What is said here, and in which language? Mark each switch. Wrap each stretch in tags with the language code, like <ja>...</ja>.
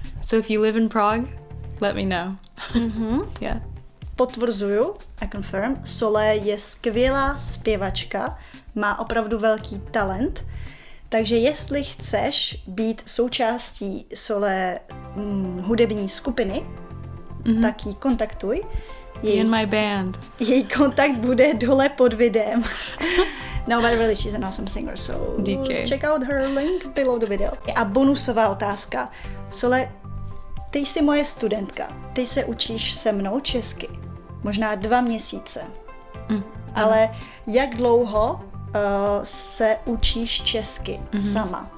<en>So if you live in Prague, let me know. Yeah.</en> <cs>Potvrzuju,</cs> <en>I confirm,</en> <cs>Solée je skvělá zpěvačka, má opravdu velký talent, takže jestli chceš být součástí Solée hudební skupiny, tak ji kontaktuj.</cs> <en>Be in my band.</en> <cs>Její kontakt bude dole pod videem.</cs> <en>No, but really, she's an awesome singer, so DK. Check out her link below the video.</en> <cs>A bonusová otázka. Solé, ty jsi moje studentka. Ty se učíš se mnou česky. Možná 2 měsíce. Ale jak dlouho se učíš česky sama?</cs>